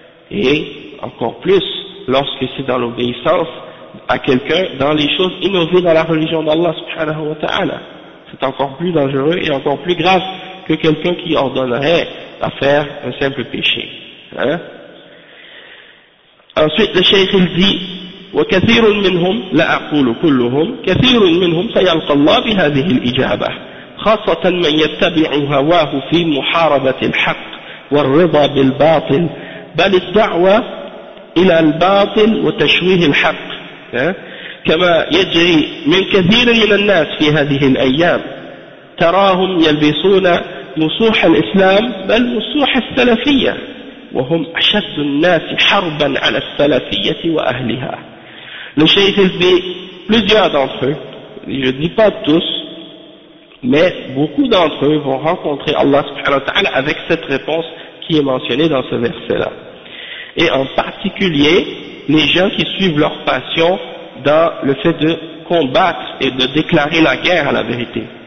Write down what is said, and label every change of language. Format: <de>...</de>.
<fr>Et encore plus lorsque c'est dans l'obéissance à quelqu'un dans les choses innovées dans la religion d'Allah subhanahu wa ta'ala. C'est encore plus dangereux et encore plus grave que quelqu'un qui ordonnerait à faire un simple péché. Hein? Ensuite, le cheikh il dit,</fr> <ar>وكثير منهم لا أقول كلهم كثير منهم سيلقى الله بهذه الإجابة خاصة من يتبع هواه في محاربة الحق والرضا بالباطل بل الدعوة إلى الباطل وتشويه الحق كما يجري من كثير من الناس في هذه الأيام تراهم يلبسون نصوح الإسلام بل نصوح السلفية وهم أشد الناس حربا على السلفية وأهلها.</ar> <fr>Le cheikh dit, plusieurs d'entre eux, je ne dis pas tous, mais beaucoup d'entre eux vont rencontrer Allah subhanahu wa ta'ala avec cette réponse qui est mentionnée dans ce verset-là. Et en particulier, les gens qui suivent leur passion dans le fait de combattre et de déclarer la guerre à la vérité.</fr>